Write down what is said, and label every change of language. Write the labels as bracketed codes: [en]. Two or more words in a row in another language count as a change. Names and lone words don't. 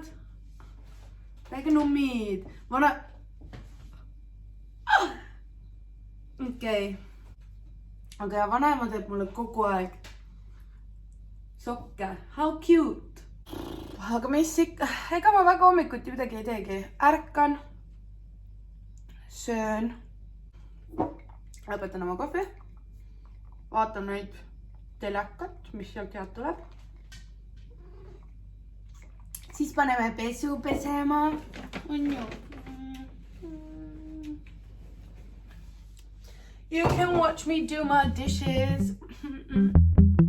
[et] Väike nummid. Okei. Aga vanaema teeb mulle kogu aeg sokke. [en] How cute. [et] Aga mis ikka, ega ma väga hommikuti midagi ei teegi. Ärkan, söön, lõpetan oma kohvi, vaatan neid telekat, mis sealt head tuleb. Siis paneme pesu pesema. [en] You can watch me do my dishes.